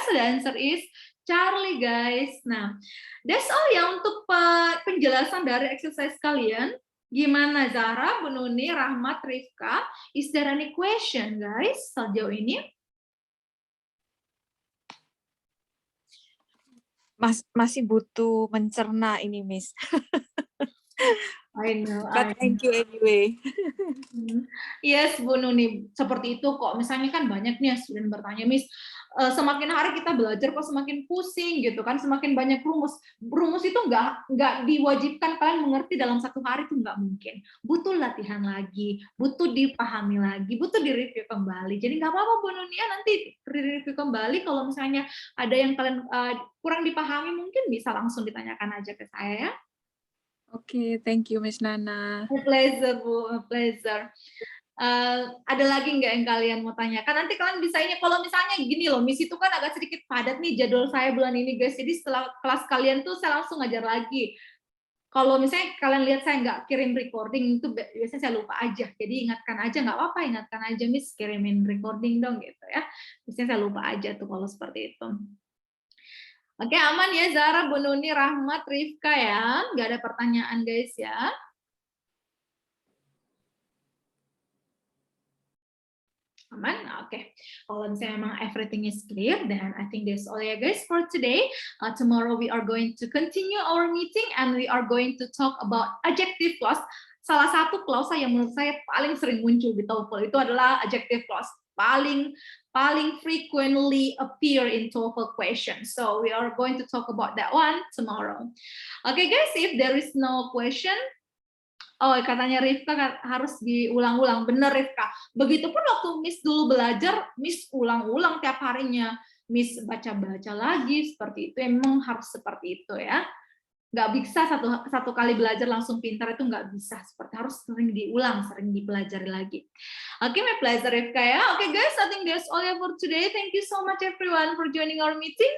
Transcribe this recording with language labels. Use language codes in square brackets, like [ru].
[en] So the answer is Charlie guys. [id] Nah, [en] that's all [id] ya untuk penjelasan dari exercise kalian. Gimana Zara, Bu Nuni, Rahmat, Rifka? [en] Is there any question guys [id] sejauh ini? Masih butuh mencerna ini, Miss. [en] I know. But thank you anyway. [id] Yes, Bu Nuni, seperti itu kok. Misalnya kan banyak nih student bertanya, Miss, semakin hari kita belajar kok semakin pusing gitu kan, semakin banyak rumus. Rumus itu nggak diwajibkan kalian mengerti dalam 1 hari, itu nggak mungkin. Butuh latihan lagi, butuh dipahami lagi, butuh direview kembali. Jadi nggak apa-apa Bu Nuni ya, nanti review kembali kalau misalnya ada yang kalian kurang dipahami, mungkin bisa langsung ditanyakan aja ke saya ya. [en] Oke, thank you Miss Nana. A pleasure Bu, a pleasure. [id] Ada lagi nggak yang kalian mau tanyakan? Nanti kalian bisa ini, kalau misalnya gini loh, Miss itu kan agak sedikit padat nih jadwal saya bulan ini guys, jadi setelah kelas kalian tuh saya langsung ngajar lagi. Kalau misalnya kalian lihat saya nggak kirim recording, itu biasanya saya lupa aja, jadi ingatkan aja, nggak apa-apa, ingatkan aja Miss, kirimin recording dong gitu ya. Biasanya saya lupa aja tuh kalau seperti itu. Oke, aman ya Zara, Bu Nuni, Rahmat, Rifka ya, nggak ada pertanyaan guys ya. Aman? Oke. Kalau misalnya memang [en] everything is clear, then I think that's all ya guys for today. Tomorrow we are going to continue our meeting and we are going to talk about adjective clause. [id] Salah satu klausa yang menurut saya paling sering muncul di TOEFL itu adalah adjective clause. [en] Paling frequently appear in TOEFL questions. So we are going to talk about that one tomorrow. Okay guys, if there is no question, [id] katanya Rifka harus diulang-ulang. Bener Rifka. Begitupun waktu Miss dulu belajar, Miss ulang-ulang tiap harinya. Miss baca-baca lagi, seperti itu. Emang harus seperti itu ya. Nggak bisa satu kali belajar langsung pintar, itu nggak bisa. Seperti harus sering diulang, sering dipelajari lagi. [en] Okay, my pleasure, [id] Rifka ya. [en] Okay, guys, I think that's all for today. Thank you so much, everyone, for joining our meeting.